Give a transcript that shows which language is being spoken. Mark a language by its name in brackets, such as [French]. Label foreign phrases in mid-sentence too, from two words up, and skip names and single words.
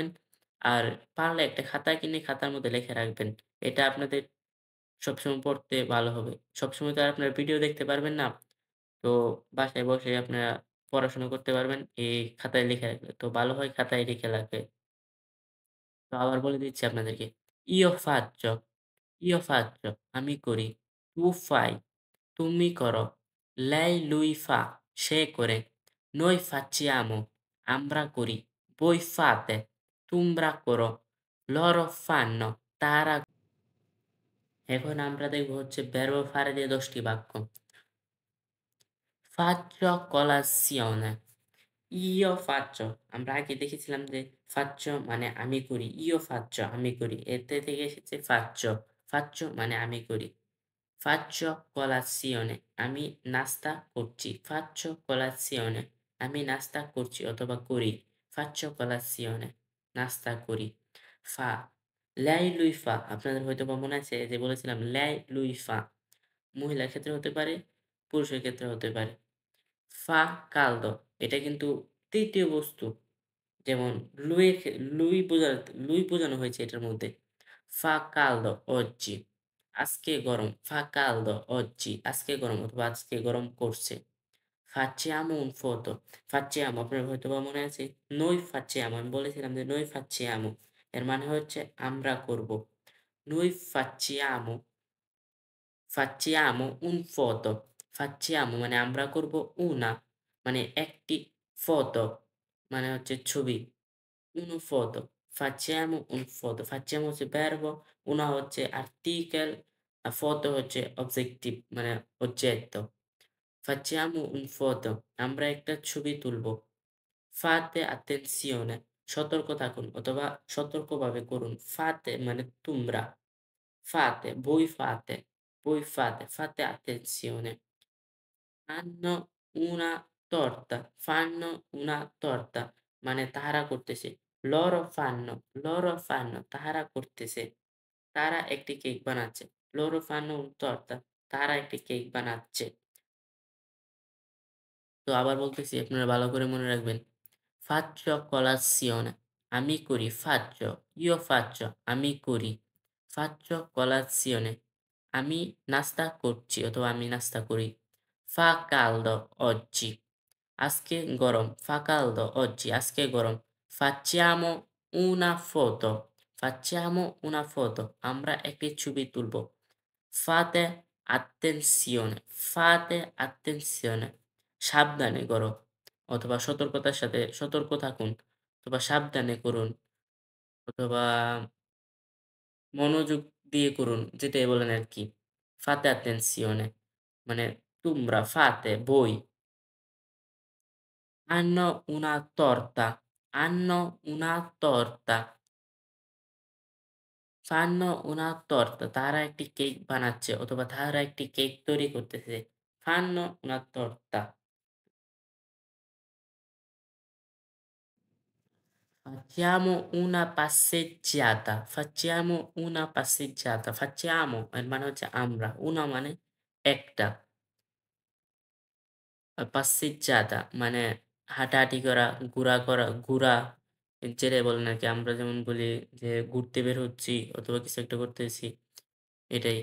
[Bangla] আর পারলে একটা খাতা কিনে খাতার মধ্যে লিখে রাখবেন। এটা আপনাদের সবসময় পড়তে ভালো হবে। সবসময় তো আর আপনারা ভিডিও দেখতে পারবেন না। তো বাসায় বসে আপনারা পড়াশোনা করতে পারবেন এই খাতায় লিখে রাখলে। তো ভালো হয় খাতায় লিখে রাখলে। তো আবার বলে দিচ্ছি আপনাদেরকে। [Italian] Io faccio, io faccio [Bangla] আমি করি। [Italian] Tu fai [Bangla] তুমি করো। [Italian] Lei, lui fa [Bangla] সে করে। [Italian] Noi facciamo [Bangla] আমরা করি। [Italian] Voi fate [Bangla] তোমরা করো। [Italian] Loro fanno [Bangla] তারা এখন আমরা দেখব হচ্ছে [Italian] verbo fare [Bangla] দিয়ে ১০ টি বাক্য। [Italian] Faccio colazione, io faccio [Bangla] আমরা আগে দেখেছিলাম যে faccio মানে আমি করি। [Italian] Io faccio [Bangla] আমি করি। এতে থেকে এসেছে [Italian] faccio, faccio [Bangla] মানে আমি করি। [Italian] Faccio colazione [Bangla] আমি নাস্তা করছি। [Italian] Faccio colazione [Bangla] আমি নাস্তা করছি অথবা করি। [Italian] Faccio colazione [Bangla] নাস্তা করি। [Italian] Fa lei, lui fa [Bangla] আপনাদের হয়তোবা মনে আছে যে বলেছিলাম [Italian] lei, lui fa [Bangla] মহিলার ক্ষেত্রে হতে পারে, পুরুষের ক্ষেত্রে হতে পারে। [Italian] Fa caldo [Bangla] এটা কিন্তু ৩য় বস্তু। যেমন [Italian] lui lui [Bangla] বোঝানো হয়েছে এটার মধ্যে। [Italian] Fa caldo oggi [Bangla] আজকে গরম। [Italian] Fa caldo oggi [Bangla] আজকে গরম অথবা আজকে গরম করছে। [Italian] Facciamo un photo facciamo [Bangla] আপনার হয়তোবা মনে আছে [Italian] noi facciamo [Bangla] আমি বলেছিলাম যে [Italian] noi facciamo [Bangla] এর মানে হচ্ছে আমরা করব। [Italian] Noi facciamo un photo facciamo [Bangla] মানে আমরা করব una মানে একটি photo মানে হচ্ছে ছবি। [Italian] Uno foto, facciamo un foto, facciamo হচ্ছে verbo, una হচ্ছে article, foto হচ্ছে objective মানে oggetto. Facciamo un foto, [Bangla] আমরা একটা ছবি তুলবো। [Italian] Fate attenzione, [Bangla] সতর্ক থাকুন অথবা সতর্কভাবে করুন। Fate মানে তোমরা। [Italian] Fate, voi fate, fate attenzione. Fanno una torta [Bangla] মানে তাহারা করতেছে। [Italian] loro fanno [Bangla] তাহারা করতেছে। তারা একটি কেক বানাচ্ছে। [Italian] Loro fanno un torta [Bangla] তারা একটি কেক বানাচ্ছে। তো আবার বলতেছি আপনারা ভালো করে মনে রাখবেন। [Italian] Faccio colazione [Bangla] আমি করি। [Italian] Faccio, io faccio [Bangla] আমি করি। [Italian] Faccio colazione [Bangla] আমি নাস্তা করছি অথবা আমি নাস্তা করি। [Italian] Fa caldo oggi আজকে গরম। Fa caldo oggi [Bangla] আজকে গরম। [Italian] Facciamo una foto facciamo una foto [Bangla] আমরা একটি ছবি তুলবো। [Italian] Fate attenzione fate attenzione [Bangla] সাবধানে করো অথবা সতর্কতার সাথে সতর্ক থাকুন অথবা সাবধানে করুন অথবা মনোযোগ দিয়ে করুন যেটাই বলেন আরকি। [Italian] Fate attenzione [Bangla] মানে তোমরা [Italian] fate voi hanno una torta, hanno una torta, fanno una torta [Bangla] তারা একটি কেক বানাচ্ছে অথবা তারা একটি কেক তৈরি করতেছে। [Italian] Fanno una torta. Facciamo una passeggiata, facciamo una passeggiata. [Bangla] Facciamo এর মানে হচ্ছে আমরা, una মানে একটা, আর passeggiata মানে হাঁটাহাঁটি করা, ঘোরা যেটাই বলেন আরকি। আমরা যেমন বলি যে ঘুরতে বের হচ্ছি অথবা কিছু একটা করতেছি, এটাই।